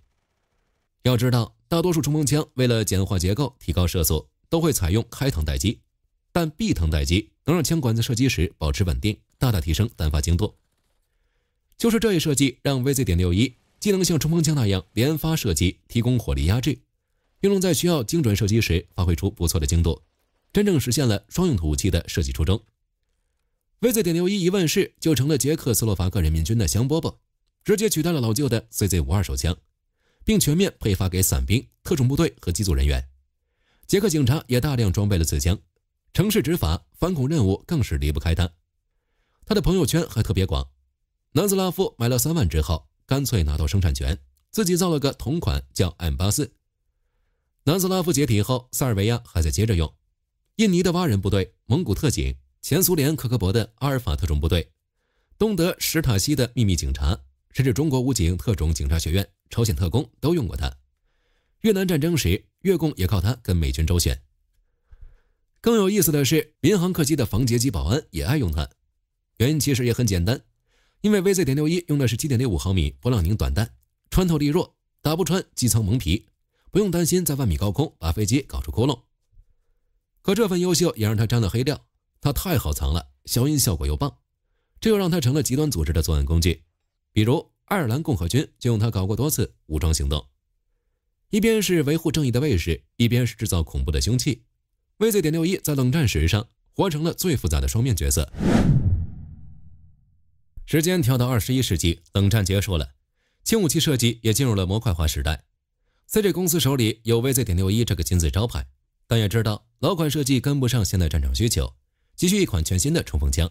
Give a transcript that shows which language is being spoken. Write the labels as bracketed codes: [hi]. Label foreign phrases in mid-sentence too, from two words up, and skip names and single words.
[zh] 要知道，大多數衝鋒槍為了簡化結構提高射速，都會採用開膛待機，但閉膛待機能讓槍管在射擊時保持穩定，大大提升彈發精度。就是這一設計讓 VZ.61 既能像衝鋒槍那樣連發射擊提供火力壓制，又能在需要精準射擊時發揮出不錯的精度，真正實現了雙用途武器的設計初衷。VZ.61 一問世就成了捷克斯洛伐克人民軍的香饽饽，直接取代了老舊的 CZ52 手槍，並全面配發給傘兵、特種部隊和機組人員。捷克警察也大量裝備了此槍，城市執法、反恐任務更是離不開它。他的朋友圈還特別廣，南斯拉夫買了3萬只後，乾脆拿到生產權，自己造了個同款叫 M84。南斯拉夫解體後，塞爾維亞還在接着用。印尼的蛙人部隊、蒙古特警、前蘇聯克格勃的阿爾法特種部隊、东德史塔西的秘密警察，甚至中國武警特種警察學院、朝鮮特工都用過它。越南戰爭時，越共也靠它跟美軍周旋。更有意思的是，民航客機的防劫机保安也愛用它。原因其實也很簡單，因為 VZ.61 用的是 7.65 毫米勃朗宁短彈，穿透力弱，打不穿机艙蒙皮，不用擔心在万米高空把飞機搞出窟窿。可這份優秀也讓它沾了黑料，它太好藏了，消音效果又棒，這又讓它成了極端組織的作案工具。比如愛爾蘭共和軍就用它搞過多次武裝行動，一邊是維護正義的衛士，一邊是制造恐怖的凶器。VZ.61 在冷戰史上活成了最複雜的雙面角色。時間跳到21世紀，冷戰結束了，輕武器設計也進入了模塊化時代。CZ 公司手裡有 VZ.61 這個金字招牌，但也知道老款設計跟不上現代戰場需求， 急需一款全新的冲鋒槍。